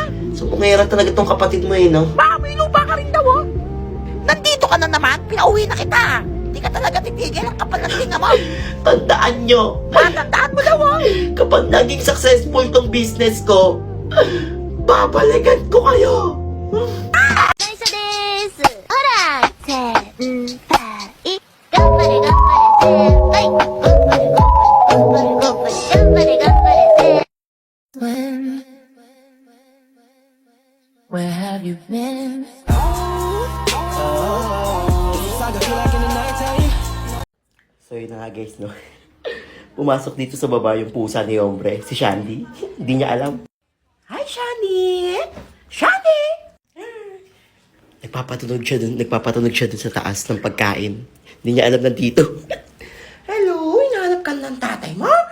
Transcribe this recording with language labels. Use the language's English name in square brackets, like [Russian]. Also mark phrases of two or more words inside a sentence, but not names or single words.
[Filipino] Sumbongera talaga tong kapatid mo eh, no? Baka may lupa ka rin daw, oh. Nandito ka na naman, pinauwi na kita. Hindi ka talaga titigil, ang kapal ng tinga mo. Tandaan nyo, Matandaan mo daw, oh. kapag naging successful tong business ko, babalikan ko kayo. [Japanese] 内緒ですほらせーい頑張れ頑張れせーはい頑張れ頑張れ頑張れ頑張れ頑張れせー [English] Where have you been? [Filipino] So yun na nga guys, no? Pumasok dito sa baba yung pusa ni Hombre, si Shandy. Hindi niya alam. Hi, Shandy! Shandy! Nagpapatunog siya dun sa taas ng pagkain. Hindi niya alam nandito. Hello, hinahanap ka ng tatay mo?